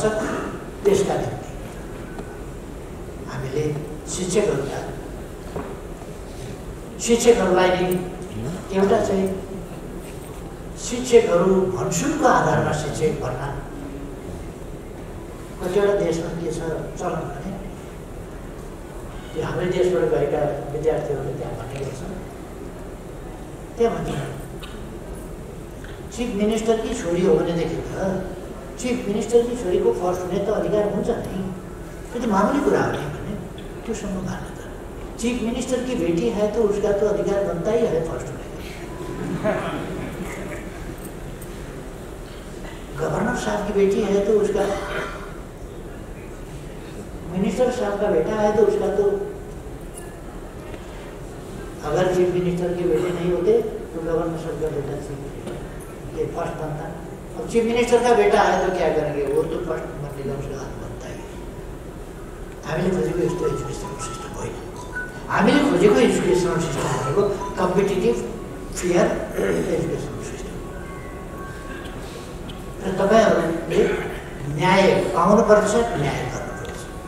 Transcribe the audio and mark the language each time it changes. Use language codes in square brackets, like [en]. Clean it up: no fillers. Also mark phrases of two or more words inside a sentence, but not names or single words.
[ne] त्यसका निम्ति हामीले शिक्षकहरूलाई नै एउटा चाहिँ शिक्षकहरू भनसुनको आधारमा शिक्षक बन्न, कतिवटा देशमा के छ चलन भने त्यो हाम्रै देशबाट गएका विद्यार्थीहरूले त्यहाँ भन्ने गर्छन्, त्यहाँ भन्छ [en] chief minister [ne] छोरी हो भनेदेखि त [en] chief minister [ne] छोरीको फर्स्ट हुने त अधिकार हुन्छ नि, त्यो त मामुली कुरा हो नि भन्ने त्योसम्म मान्यता। [en] chief minister [hi] की बेटी है तो उसका तो अधिकार बनता ही है फर्स्ट होने का। गवर्नर साहब की बेटी है तो उसका, मिनिस्टर साहब का बेटा है तो उसका तो, अगर [en] chief minister [hi] के बेटे नहीं होते तो गवर्नर साहब का बेटा ये फर्स्ट बनता। अब [en] chief minister [hi] का बेटा है तो क्या करेंगे, वो तो फर्स्ट बनेगा, उसका हाथ बनता ही। [ne] हामीले खोजेको यस्तो [en] education system [ne] होइन। हामीले खोजेको [en] education system [ne] भनेको [en] competitive fair education system. [ne] र तपाईहरुले न्याय पाउनुपर्छ, न्याय गर्नुपर्छ।